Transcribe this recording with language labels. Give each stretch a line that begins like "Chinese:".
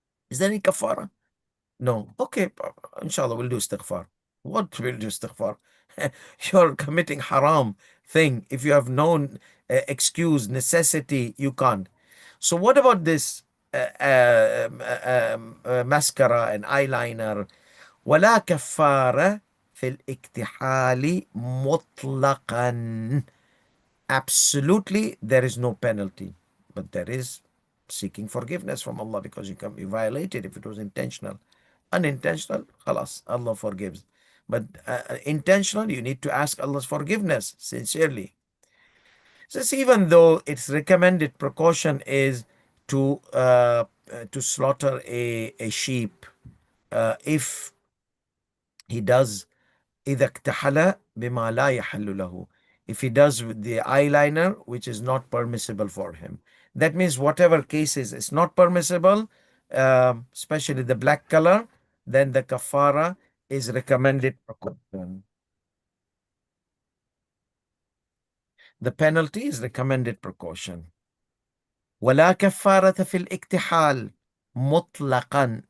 English: Is there any kafara? No. Okay, inshallah, we'll do istighfar. What will do istighfar? You're committing haram thing. If you have known excuse, necessity, you can't. So what about this mascara and eyeliner?
Arabic: ولا كفارة في الاكتحال مطلقا.
English: Absolutely, there is no penalty, but there is seeking forgiveness from Allah because you violated if it was intentional. Unintentional, khalas, Allah forgives. But intentional, you need to ask Allah's forgiveness sincerely. Since even though its recommended precaution is to slaughter a sheep, if he does
Arabic: إذا اكتحل بما لا يحل له,
English: if he does with the eyeliner which is not permissible for him, that means whatever cases is not permissible, especially the black color, then the kafara is recommended precaution. The penalty is recommended precaution.
Arabic: ولا كفارة في الاكتحال مطلقا.